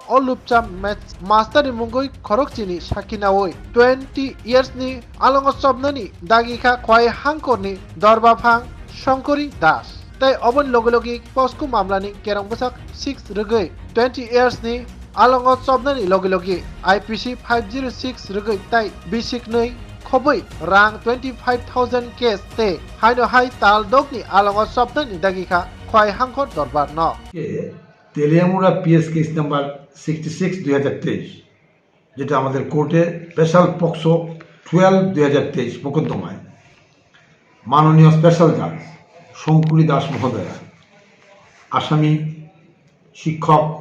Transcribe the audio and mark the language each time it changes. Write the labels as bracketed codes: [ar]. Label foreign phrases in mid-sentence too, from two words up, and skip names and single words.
[trp] o lupcha [en] match master [trp] ni mungoi khorok chini sakinawoi 20 years ni alongo sobnani dagika khwai hangkor ni darba phang Shankari Das tai obon logi posku mamlani kerang busak 6 rugai 20 years ni alongo sobnani logi IPC 506 rugai tai bisik nei khoboi rang 25,000 case te haino hai tal dogni alongo sobnani dagika khwai hangkor darbar no [bn] তেলিয়ামুড়া [en] PS case number [bn] 66 2023 যেটা আমাদের কোর্টে [en] special POCSO [bn] 12 2023 মোকদ্দমায় মাননীয় [en] special judge [bn] শঙ্কুরি দাস মহোদয়া আসামি শিক্ষক